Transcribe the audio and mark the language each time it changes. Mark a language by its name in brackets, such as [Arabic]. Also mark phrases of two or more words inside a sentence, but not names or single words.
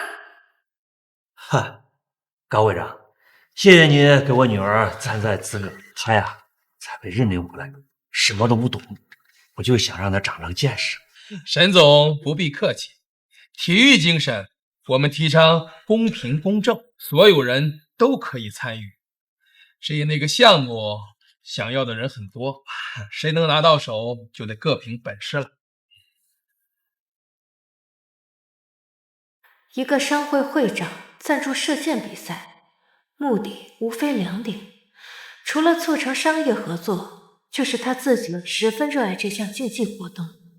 [Chinese] 嗨，高會長，謝謝你給我女兒參賽資格，她呀才被認領回來，什麼都不懂，我就想讓她長長見識。沈總不必客氣，體育精神。我們提倡公平公正，所有人都可以參與。至於那個項目， 想要的人很多，谁能拿到手就得各凭本事了。一个商会会长赞助射箭比赛，目的无非两点，除了促成商业合作，就是他自己十分热爱这项竞技活动。